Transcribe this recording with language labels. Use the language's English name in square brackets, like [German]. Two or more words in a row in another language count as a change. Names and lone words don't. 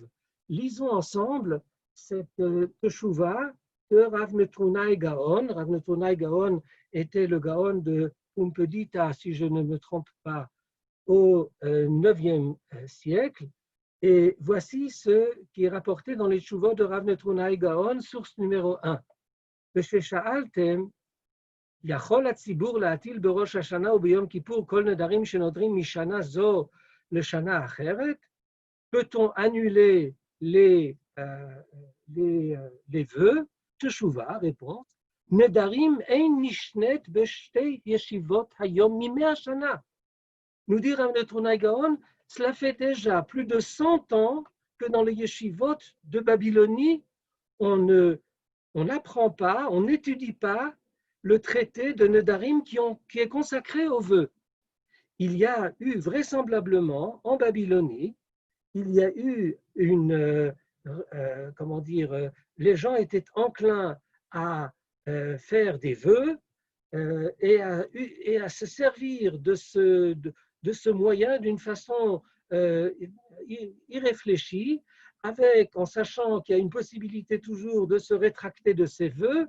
[French] Lisons ensemble cette Teshuvah de Rav Netrunai Gaon. Rav Netrunai Gaon était le Gaon de Pumbedita, si je ne me trompe pas, au 9e siècle. Et voici ce qui est rapporté dans les Teshuvot de Rav Netrunai Gaon, source numéro 1. [Hebrew] Veshesha'altem יכול הציבור להטיל בראש השנה וביום כיפור כל נדרים שנודרים משנה זו לשנה אחרת? [French] Peut-on annuler les vœux? תשובה, réponse. [Hebrew] נדרים אין נשנית בשתי ישיבות היום מ100 שנה. [French] Nous dit Rav Netrunai Gaon, cela fait déjà plus de 100 ans que dans les yeshivot de Babylonie, on n'apprend pas, on n'étudie pas le traité de Nedarim qui est consacré aux vœux. Il y a eu vraisemblablement en Babylonie, il y a eu les gens étaient enclins à faire des vœux et à se servir de ce moyen d'une façon irréfléchie, en sachant qu'il y a une possibilité toujours de se rétracter de ses vœux.